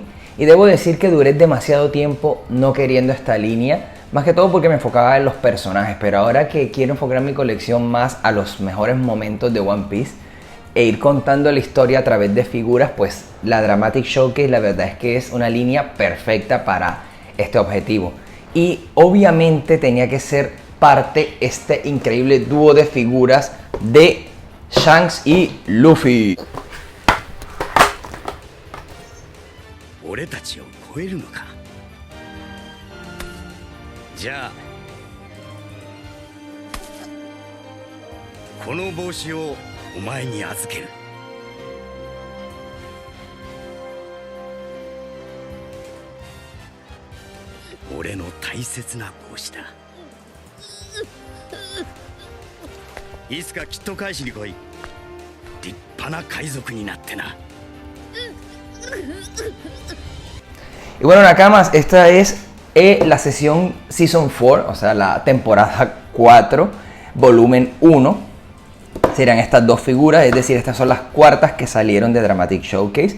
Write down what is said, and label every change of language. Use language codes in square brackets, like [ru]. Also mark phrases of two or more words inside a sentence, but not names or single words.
[es] Y debo decir que duré demasiado tiempo no queriendo esta línea, más que todo porque me enfocaba en los personajes, pero ahora que quiero enfocar mi colección más a los mejores momentos de One Piece e ir contando la historia a través de figuras, pues la Dramatic Showcase la verdad es que es una línea perfecta para este objetivo. Y obviamente tenía que ser parte este increíble dúo de figuras de Shanks y Luffy. [ja] 俺たちを超えるのか。じゃあこの帽子をお前に預ける。俺の大切な帽子だ。いつかきっと返しに来い。立派な海賊になってな。 [es] Y bueno Nakamas, esta es la sesión Season 4, o sea la temporada 4, volumen 1. Serían estas dos figuras, es decir, estas son las cuartas que salieron de Dramatic Showcase.